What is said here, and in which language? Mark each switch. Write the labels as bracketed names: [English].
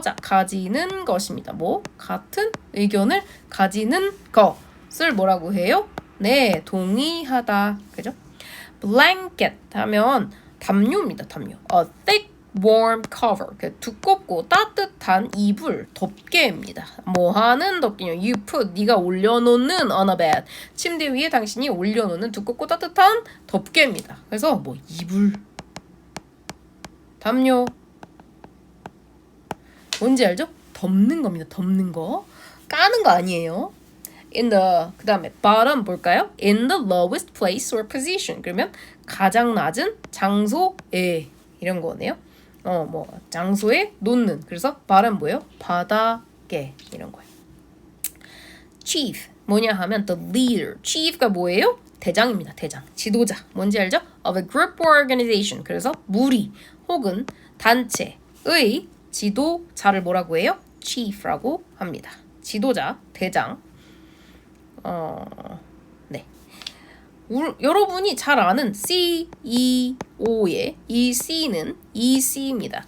[Korean] 자, 가지는 것입니다. 뭐? 같은 의견을 가지는 것을 뭐라고 해요? 네, 동의하다. 그죠? blanket 하면 담요입니다. [English] 담요. A thick warm cover. [Korean] 두껍고 따뜻한 이불, 덮개입니다. 뭐 하는 덮개요? [English] You put, [Korean] 네가 올려놓는 [English] on a bed. [Korean] 침대 위에 당신이 올려놓는 두껍고 따뜻한 덮개입니다. 그래서 뭐 이불, 담요. 뭔지 알죠? 덮는 겁니다. 덮는 거. 까는 거 아니에요. 그 다음에 bottom 볼까요? [English] In the lowest place or position. [Korean] 그러면 가장 낮은 장소에 이런 거네요. 뭐 장소에 놓는. 그래서 bottom 뭐예요? 바닥에 이런 거예요. [English] chief [Korean] 뭐냐 하면 [English] the leader. [Korean] chief가 뭐예요? 대장입니다. 대장. 지도자. 뭔지 알죠? [English] Of a group or organization. [Korean] 그래서 무리 혹은 단체의 지도자를 뭐라고 해요? chief라고 합니다. 지도자, 대장. 네. 여러분이 잘 아는 CEO의 이 C는 EC입니다.